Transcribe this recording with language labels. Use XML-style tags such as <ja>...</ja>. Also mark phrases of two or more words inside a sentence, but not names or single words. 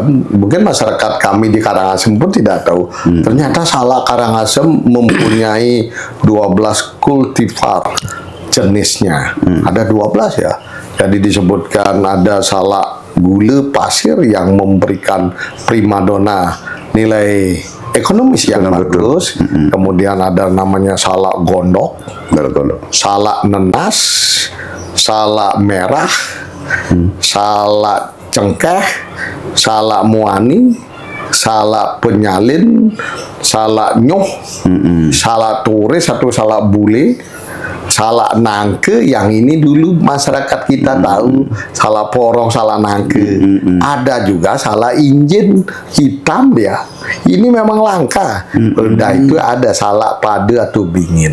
<id>Mungkin masyarakat kami di Karangasem pun tidak tahu. Ternyata salak Karangasem mempunyai 12 kultivar jenisnya. Ada 12 ya. Jadi disebutkan ada salak gula pasir yang memberikan primadona nilai ekonomis yang bagus. Kemudian ada namanya salak gondok, salak nenas, salak merah, salak cengkeh, salak muani, salak penyalin, salak nyoh, salak turis atau salak bule, salak nangke, yang ini dulu masyarakat kita tahu, salak porong, salak nangke. Ada juga salak injin hitam ya. Ini memang langka. Nah, itu ada salak pade atau bingin.</id>